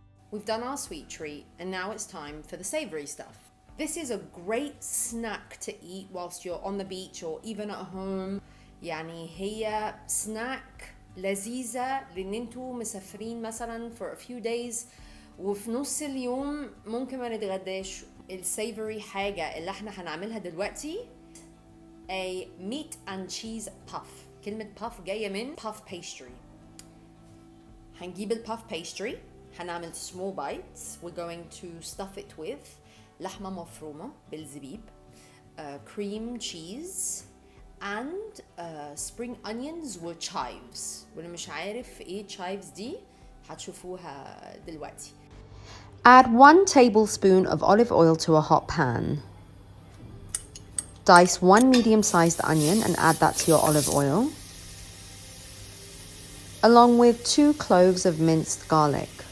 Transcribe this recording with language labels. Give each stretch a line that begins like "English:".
English: We've done our sweet treat, and now it's time for the savory stuff. This is a great snack to eat whilst you're on the beach or even at home.
Arabic: يعني هي snack لذيذة لأن انتوا مسافرين مثلا
English: for a few days
Arabic: وفي نص اليوم ممكن ما نتغداش. السيفوري حاجة اللي احنا هنعملها دلوقتي
English: a meat and cheese puff.
Arabic: كلمة puff جاية من puff pastry. هنجيب puff pastry، هنعمل
English: small bites. We're going to stuff it with
Arabic: لحمة مفرومة بالزبيب,
English: cream cheese and spring onions و chives.
Arabic: واللي مش عارف ايه chives دي هتشوفوها دلوقتي.
English: Add 1 tablespoon of olive oil to a hot pan. Dice 1 medium-sized onion and add that to your olive oil, along with 2 cloves of minced garlic.